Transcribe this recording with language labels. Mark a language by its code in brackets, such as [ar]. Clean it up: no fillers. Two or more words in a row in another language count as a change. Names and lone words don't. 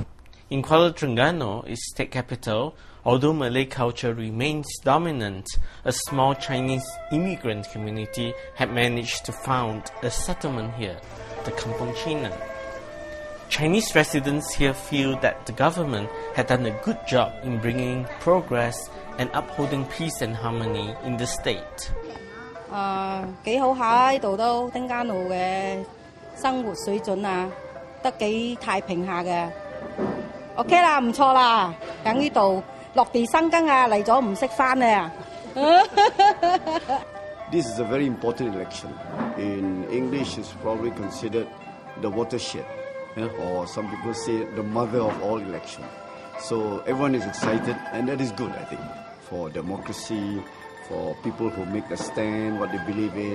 [en] In Kuala Terengganu, its state capital, although Malay culture remains dominant, a small Chinese immigrant community had managed to found a settlement here, the Kampung Cina. Chinese residents here feel that the government had done a good job in bringing progress and upholding peace and harmony in the state. [yue] 幾好下呢度都汀加路嘅生活水準啊，得幾太平下嘅。OK 啦，唔錯啦，喺呢度落地生根啊，嚟咗唔識返啊。 [en] This is a very important election. In English, it's probably considered the watershed, or some people say the mother of all elections. So everyone is excited, and that is good, I think, for democracy, for people who make a stand, what they believe in.